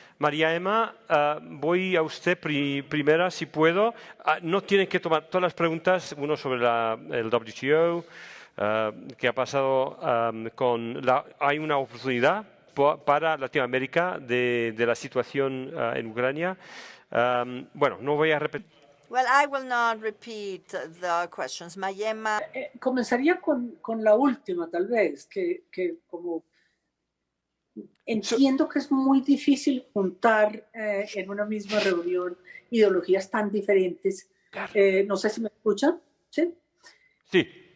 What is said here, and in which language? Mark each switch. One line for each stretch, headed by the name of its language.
Spanish: María Emma, voy a usted primera, si puedo. No tienen que tomar todas las preguntas, uno sobre el WTO, que ha pasado hay una oportunidad para Latinoamérica de la situación en Ucrania. Bueno, no voy a repetir.
English: Well, I will not repeat the questions.
Spanish: Mayema. Comenzaría con la última, tal vez, que como entiendo que es muy difícil juntar en una misma reunión ideologías tan diferentes. Claro. No sé si me escuchan. ¿Sí? Sí.